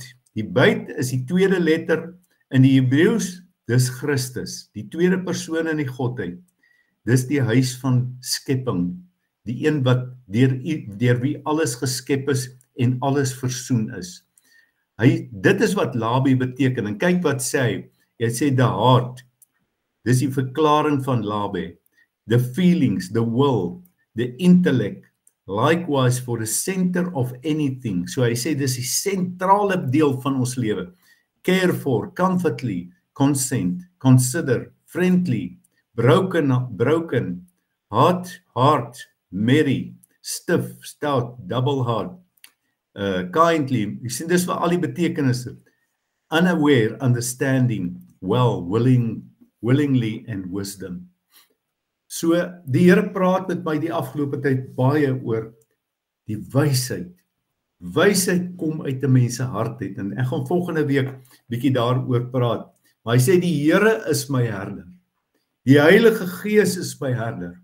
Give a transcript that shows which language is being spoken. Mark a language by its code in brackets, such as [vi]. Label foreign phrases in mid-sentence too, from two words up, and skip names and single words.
[af] Die byt is die tweede letter in die Hebreëus, dis Christus, die tweede persoon in die Godheid. Dis die huis van skepping, die een wat deur wie alles geskep is en alles versoen is. Dit is wat labe beteken, en kyk wat sê hy. Hy sê [en] the heart, [af] dis die verklaring van labe. [en] The feelings, the will, the intellect, likewise for the center of anything. [af] So hy sê dis die sentrale deel van ons lewe. [en] Care for, comfortably, consent, consider, friendly, broken, heart, merry, stiff, stout, double hard, kindly. [af] Jy sien dis vir al die betekenisse. [en] Unaware, understanding, well, willingly and wisdom. [af] So, die Here praat met my die afgelope tyd baie oor die wysheid. Wysheid kom uit 'n mens se hart uit, en ek gaan volgende week bietjie daaroor praat. Maar hy sê die Here is my herder. Die Heilige Gees is my herder.